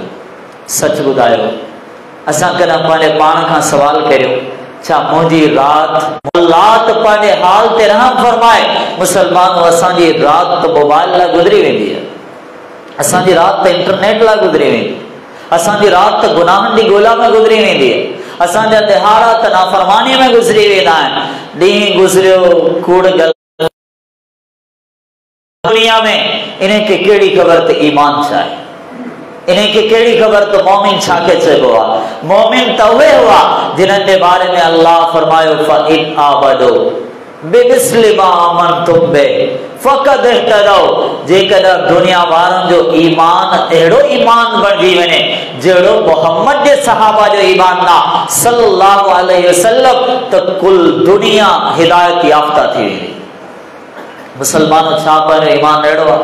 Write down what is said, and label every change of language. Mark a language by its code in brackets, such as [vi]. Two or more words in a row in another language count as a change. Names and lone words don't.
[sd] सच ॿुधायो, असां कॾहिं पंहिंजे पाण खां सवाल करियो, छा मुंहिंजी रात, अल्लाह त पंहिंजे हाल ते रहम फरमाए, मुसलमानों असांजी रात त मोबाइल लाइ गुज़री वेंदी आहे, असांजी रात त इंटरनेट लाइ गुज़री वेंदी, असांजी रात त गुनाहनि जी ॻोल्हा में गुज़री वेंदी आहे, असांजा दिहाड़ा त नाफ़रमानीअ में गुज़री वेंदा आहिनि। ॾींहुं गुज़रियो कूड़ गल दुनिया में, इन्हें के कहिड़ी ख़बर त ईमान छा आहे, इन्हें के कहिड़ी ख़बर त मोमिन छा खे चइबो आहे। मोमिन त उहे हुआ जिन्हनि जे बारे में अल्लाह फरमायो, [ar] فإن آمنوا بمثل ما آمنتم به فقد اهتدوا, [sd] जेकॾहिं दुनिया वारनि जो ईमान अहिड़ो ईमान बणिजी वञे जहिड़ो मोहम्मद जे सहाबा जो ईमान ना [ar] صلى الله عليه وسلم, [sd] त कुल दुनिया हिदायत याफ़्ता थी वेंदी। मुसलमानों छा पंहिंजो ईमान अहिड़ो आहे?